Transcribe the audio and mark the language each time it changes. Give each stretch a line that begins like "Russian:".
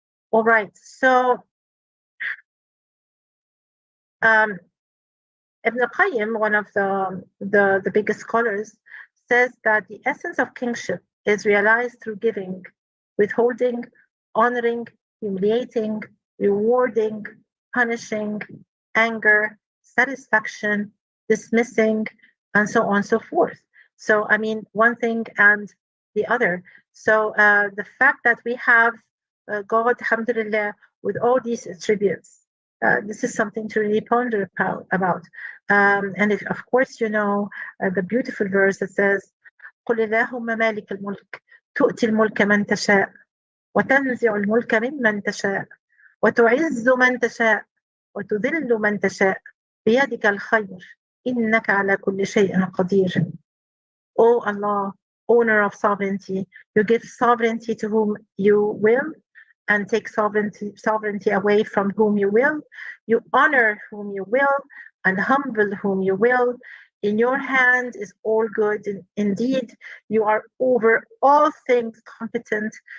English: All right, so Ibn al-Qayyim, one of the biggest scholars, says that the essence of kingship is realized through giving, withholding, honoring, humiliating, rewarding, punishing, anger, satisfaction, dismissing, and so on and so forth. So, I mean, one thing and the other. So the fact that we have God, alhamdulillah, with all these attributes, this is something to really ponder about. And if, of course, the beautiful verse that says,
Arabic: قل اللهم مالك الملك تؤتي الملك من تشاء وتنزع الملك ممن تشاء وتعز من تشاء وتذل من تشاء بيدك الخير إنك على كل شيء قدير.
English: O Allah, owner of sovereignty, you give sovereignty to whom you will and take sovereignty away from whom you will. You honor whom you will and humble whom you will. In your hand is all good. Indeed, you are over all things competent.